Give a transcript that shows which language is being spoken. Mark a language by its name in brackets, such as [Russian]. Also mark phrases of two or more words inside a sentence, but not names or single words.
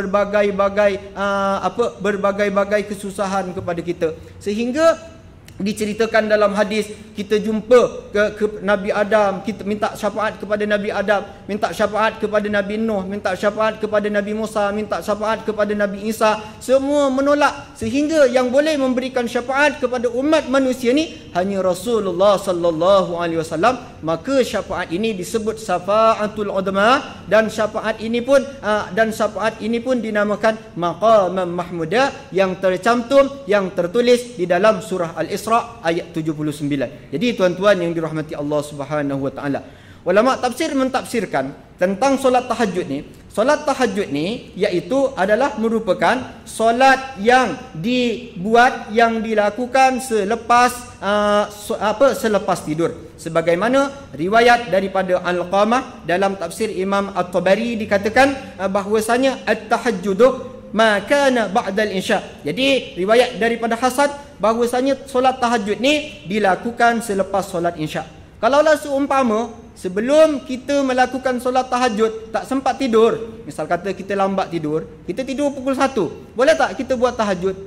[Malay] berbagai-bagai kesusahan kepada kita, sehingga diceritakan dalam hadis kita jumpa ke Nabi Adam, kita minta syafaat kepada Nabi Adam, minta syafaat kepada Nabi Nuh, minta syafaat kepada Nabi Musa, minta syafaat kepada Nabi Isa, semua menolak, sehingga yang boleh memberikan syafaat kepada umat manusia ni hanya Rasulullah [Arabic] صلى الله عليه وسلم. [Malay] Maka syafaat ini disebut [Arabic] الشفاعة العظمى, [Malay] dan syafaat ini pun dinamakan [Arabic] مقاما محمودا, [Malay] yang tercantum, yang tertulis di dalam surah Al-Isra ayat 79. Jadi tuan-tuan yang dirahmati Allah [Arabic] سبحانه وتعالى, [Malay] ulama tafsir mentafsirkan tentang solat tahajud ni. Solat tahajud ni iaitu adalah merupakan solat yang dilakukan selepas tidur. Sebagaimana riwayat daripada Al-Qamah dalam tafsir Imam At-Tabari dikatakan bahwasanya [Arabic] التهجد ما كان بعد العشاء. [Malay] Jadi riwayat daripada Hasan bahwasanya solat tahajud ni dilakukan selepas solat insya. Kalaulah seumpama sebelum kita melakukan solat tahajud tak sempat tidur, misal kata kita lambat tidur, kita tidur pukul 1, boleh tak kita buat tahajud?